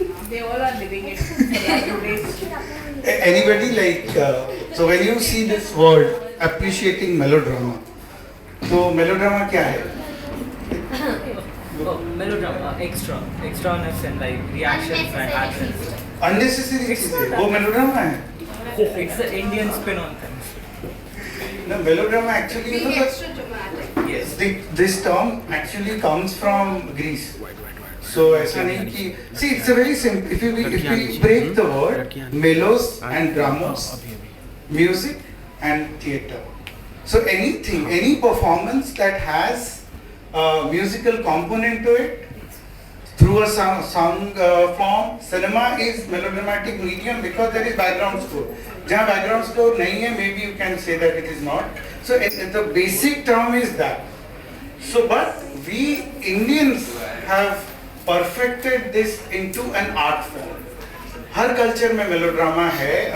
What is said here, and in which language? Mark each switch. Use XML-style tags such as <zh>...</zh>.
<en>They all are living it nowadays. Anybody like, so when you see this word, appreciating melodrama,</en> <hi>तो melodrama क्या है?</hi> <en>Oh, melodrama, extraness and like reactions and actions. Unnecessary</en> <hi>चीजें, वो melodrama है?</hi> <en>It's the Indian spin on things. No, melodrama actually, you know, Extra dramatic. Yes. this term actually comes from Greece. So</en> <hi>ऐसा नहीं कि,</hi> <en>see, it's a very simple, if we break the word, melos and dramos, music and theatre. So anything, any performance that has a musical component to it, through a song form, cinema is melodramatic medium because there is background score.</en> <hi>जहाँ background score नहीं है,</hi> <en>maybe you can say that it is not. So the basic term is that. So, but we Indians have perfected this into an art form.</en> <hi>हर culture में melodrama है.</hi>